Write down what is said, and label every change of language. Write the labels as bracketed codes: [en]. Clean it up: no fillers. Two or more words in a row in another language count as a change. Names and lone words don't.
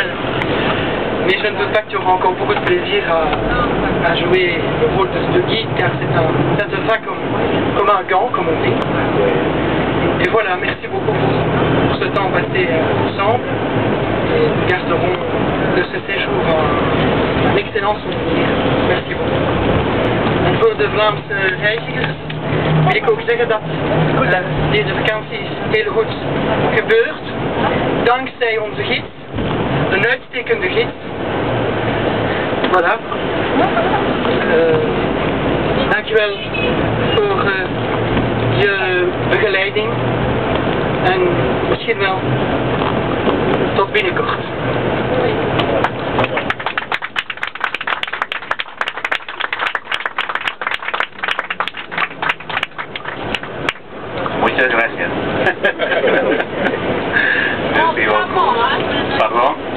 [fr] Mais je ne doute pas que tu auras encore beaucoup de plaisir à jouer le rôle de guide, car ça te va comme un gant, comme on dit. Et voilà, merci beaucoup pour ce temps passé ensemble. Et nous garderons de ce séjour un excellent souvenir. Merci beaucoup. [nl] En voor de Vlaamse reizigers wil ik ook zeggen dat deze vakantie heel goed gebeurt. Dankzij onze gids, een uitstekende gids. Voilà. Dankjewel voor je begeleiding. En misschien wel tot binnenkort. [es] Muchas gracias. Pardon?